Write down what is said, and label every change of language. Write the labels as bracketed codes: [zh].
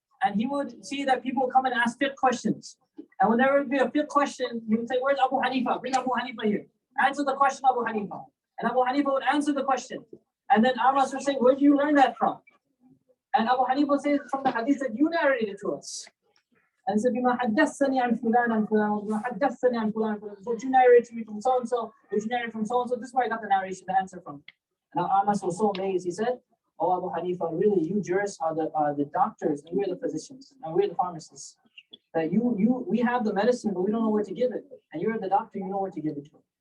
[en] And he would see that people would come and ask fiqh questions. And when there would be a fiqh question, he would say, where's Abu Hanifa? Bring Abu Hanifa here. Answer the question, Abu Hanifa. And Abu Hanifa would answer the question. And then Amash would say, where do you learn that from? And Abu Hanifa would say, from the hadith that you narrated to us. And said, [ar] بما حدثني عن فلان عن فلان وبما حدثني عن فلان فلان. [en] What you narrate to me from so and so, what you narrate from so and so. This is where I got the narration, the answer from. And Amas was so amazed. He said, "Oh Abu Hanifa, really, you jurists are the doctors, and we're the physicians, and we're the pharmacists. That we have the medicine, but we don't know where to give it. And you're the doctor, you know where to give it to."